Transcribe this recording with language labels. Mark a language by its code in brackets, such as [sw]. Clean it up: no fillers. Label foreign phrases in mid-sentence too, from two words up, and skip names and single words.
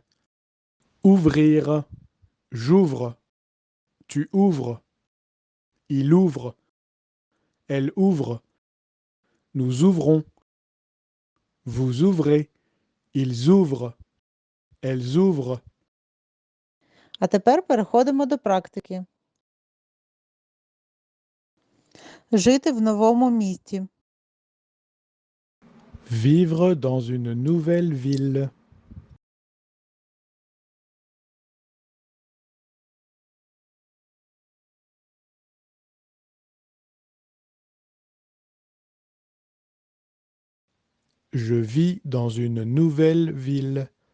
[fr] Ouvrir. J'ouvre. Tu ouvres. Il ouvre. Elle ouvre. Nous ouvrons. Vous ouvrez. Ils ouvrent. Elles ouvrent. [uk] А тепер переходимо до практики. Жити в новому місті. [fr] Vivre dans une nouvelle ville. Je vis dans une nouvelle ville.